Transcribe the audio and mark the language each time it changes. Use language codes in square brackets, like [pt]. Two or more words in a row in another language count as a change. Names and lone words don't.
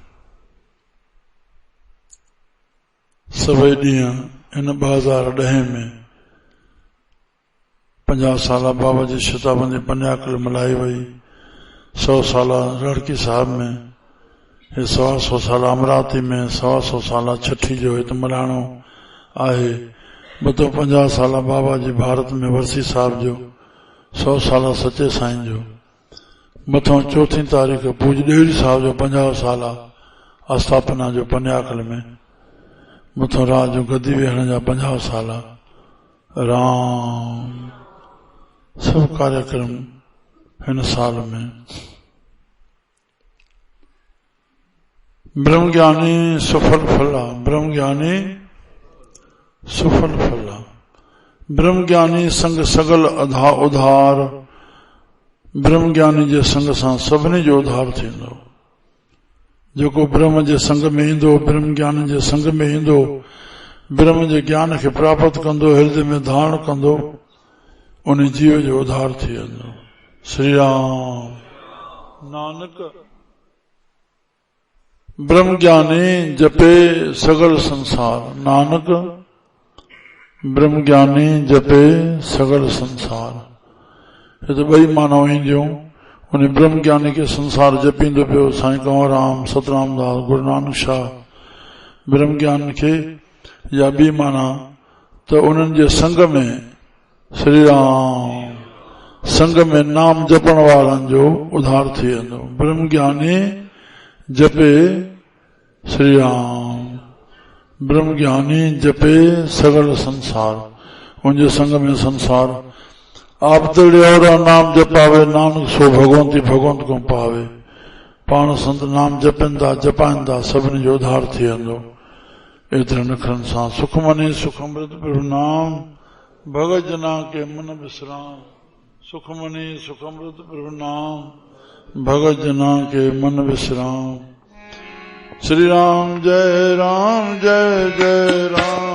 [sd] सभई ॾींहं हिन 2010 में 50 साल बाबा जी शताबंदी पन्याकल मल्हाई वई। 100 साल रड़की साहब में, 125 साल अमरावती में, 125 साल छठी जो हिते मल्हाइणो आहे। 250 साल बाबा जी भारत में वर्सी साहब जो, 100 साल सचे साईं जो। मथों 4 तारीख़ पूज ॾेहरी साहब जो 50 साल आस्थापना जो पन्याकल में। मथों रात जो गद्दी वेहण जा 50 साल। राम सब कार्यक्रम हिन साल में। [pa] ਬ੍ਰਹਮਗਿਆਨੀ ਸੁਫਲ ਫਲਾ, ਬ੍ਰਹਮਗਿਆਨੀ ਸੁਫਲ ਫਲਾ। ਬ੍ਰਹਮਗਿਆਨੀ ਸੰਗ ਸਗਲ ਉਧਾਰ। [sd] ब्रह्मज्ञानी जे संग सां सभिनी जो उधार थींदो। जेको ब्रह्म जे संग में ईंदो, ब्रह्म ज्ञान जे संग में ईंदो, ब्रह्म जे ज्ञान खे प्राप्त कंदो, हृदय में धारण कंदो, उन जीव जो उधार थी वेंदो। श्री राम। [pa] ਨਾਨਕ ਬ੍ਰਹਮ ਗਿਆਨੀ ਜਪੇ ਸਗਲ ਸੰਸਾਰ। ਨਾਨਕ ਬ੍ਰਹਮ ਗਿਆਨੀ ਜਪੇ ਸਗਲ ਸੰਸਾਰ। [sd] ये तो बई मानव ईंदियूं। उन ब्रह्म ज्ञानी के संसार जपींदो पियो साईं कंवरराम, सतराम दास, गुरु नानक शाह। ब्रह्म ज्ञान के या बी माना तो उन्हनि जे संग में श्री राम, संग में नाम जपण वारनि जो उधार थी वेंदो। [pa] ਬ੍ਰਹਮ ਗਿਆਨੀ ਜਪੇ ਸ੍ਰੀ ਰਾਮ, ਬ੍ਰਹਮ ਗਿਆਨੀ ਜਪੇ ਸਗਲ ਸੰਸਾਰ। ਉਨਕੇ ਸੰਗ ਮੇਂ ਸੰਸਾਰ ਆਪ ਔਰ ਨਾਮ ਜਪਾਵੇ, ਨਾਨਕ ਸੋ ਭਗਵੰਤੀ ਭਗਵੰਤ ਕੋ ਪਾਵੇ। [sd] पाण संत नाम जपंदा जपाईंदा सभिनी जो उधार थी वेंदो। एतिरे नखरनि सां [pa] ਸੁਖ ਮਨੀ ਸੁਖ ਅੰਮ੍ਰਿਤ ਪ੍ਰਭੂ ਨਾਮ, ਭਗਤ ਜਨਾ ਕੇ ਮਨ ਵਿਸ਼੍ਰਾਮ। ਸੁਖ ਮਨੀ ਸੁਖ ਅੰਮ੍ਰਿਤ ਪ੍ਰਭੂ ਨਾਮ, ਭਗਤ ਜਨਾ ਕੇ ਮਨ ਵਿਸ਼੍ਰਾਮ। [sd] श्री राम जय राम जय जय राम।